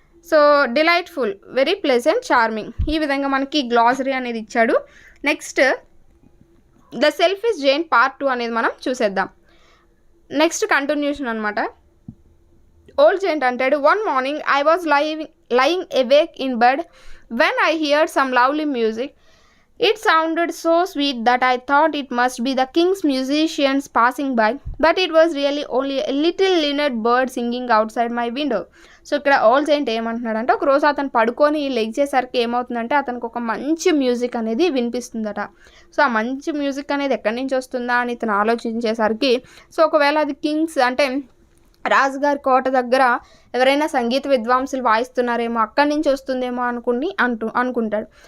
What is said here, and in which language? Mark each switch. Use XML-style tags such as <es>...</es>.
<te>So delightful, very pleasant, charming. ఈ విధంగా మనకి గ్లాసరీ అనేది ఇచ్చాడు. Next the selfish giant part 2 అనేది మనం చూసేద్దాం. నెక్స్ట్ కంటిన్యూషన్ అనమాట. ఓల్డ్ జైంట్ అంటాడు,</te> <en>One morning I was lying awake in bed when I heard some lovely music. It sounded so sweet that I thought it must be the king's musicians passing by, but it was really only a little linnet bird singing outside my window.</en> <te>So ఇక్కడ old giant ఏమంటున్నాడంటే, ఒక రోజు అతను పడుకొని లెగ్చేసరికి ఏమవుతుందంటే అతనికి ఒక మంచి మ్యూజిక్ అనేది వినిపిస్తుందట. సో ఆ మంచి మ్యూజిక్ అనేది ఎక్కడి నుంచి వస్తుందా అని ఇతను ఆలోచించేసరికి, సో ఒకవేళ అది కింగ్స్ అంటే రాజుగారి కోట దగ్గర ఎవరైనా సంగీత విద్వాంసులు వాయిస్తున్నారేమో, అక్కడి నుంచి వస్తుందేమో అనుకుంటాడు.</te>